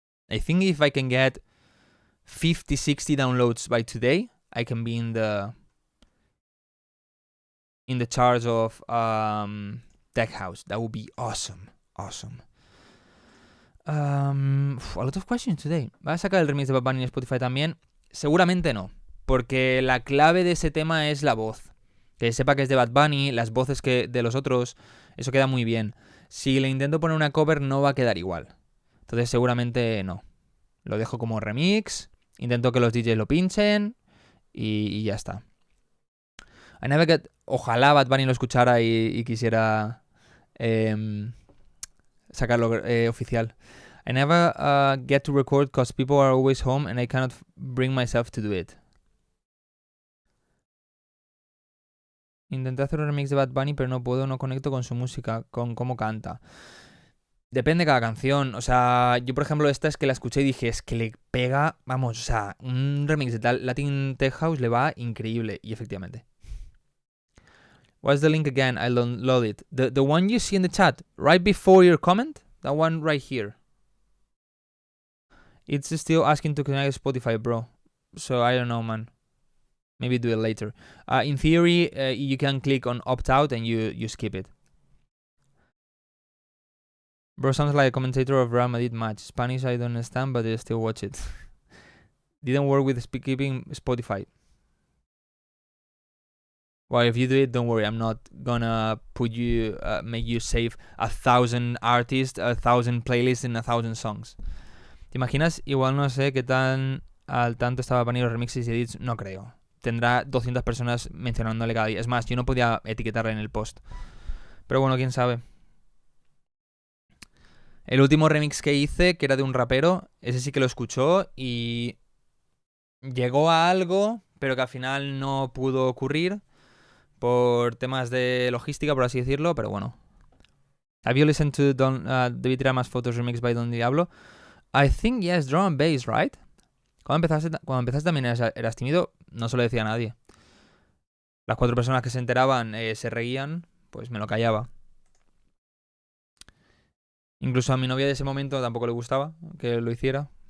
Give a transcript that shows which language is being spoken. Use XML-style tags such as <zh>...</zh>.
<en>I think if I can get 50, 60 downloads by today, I can be in the charts of Tech House. That would be awesome. Awesome. A lot of questions today.</en> <es>¿Va a sacar el remix de Bad Bunny en Spotify también? Seguramente no, porque la clave de ese tema es la voz. Que sepa que es de Bad Bunny, las voces que de los otros, eso queda muy bien. Si le intento poner una cover no va a quedar igual. Entonces seguramente no. Lo dejo como remix, intento que los DJs lo pinchen y ya está. Ojalá Bad Bunny lo escuchara y quisiera sacarlo oficial.</es> <en>I never get to record because people are always home and I cannot bring myself to do it.</en> <es>Intenté hacer un remix de Bad Bunny pero no puedo, no conecto con su música, con cómo canta. Depende de cada canción. O sea, yo por ejemplo esta es que la escuché y dije, es que le pega, vamos, o sea, un remix de tal Latin Tech House le va increíble. Y efectivamente.</es> <en>What's the link again? I'll download it. The one you see in the chat, right before your comment, that one right here. It's still asking to connect Spotify, bro. So I don't know, man. Maybe do it later. In theory, you can click on opt out and you skip it. Bro sounds like a commentator of Real Madrid match. Spanish I don't understand, but I still watch it. Didn't work with keeping Spotify. Well, if you do it, don't worry. I'm not gonna put you, make you save 1,000 artists, 1,000 playlists and 1,000 songs.</en> <es>¿Te imaginas? Igual no sé qué tan al tanto estaba poniendo los remixes y edits. No creo. Tendrá 200 personas mencionándole cada día. Es más, yo no podía etiquetarle en el post. Pero bueno, quién sabe. El último remix que hice, que era de un rapero, ese sí que lo escuchó y llegó a algo, pero que al final no pudo ocurrir por temas de logística, por así decirlo, pero bueno.</es> <en>Have you listened to David Rama's Photos remix by Don Diablo? I think yes, drum and bass, right?</en> <es>Cuando empezaste también eras tímido, no se lo decía a nadie. Las 4 personas que se enteraban se reían, pues me lo callaba. Incluso a mi novia de ese momento tampoco le gustaba que lo hiciera.</es>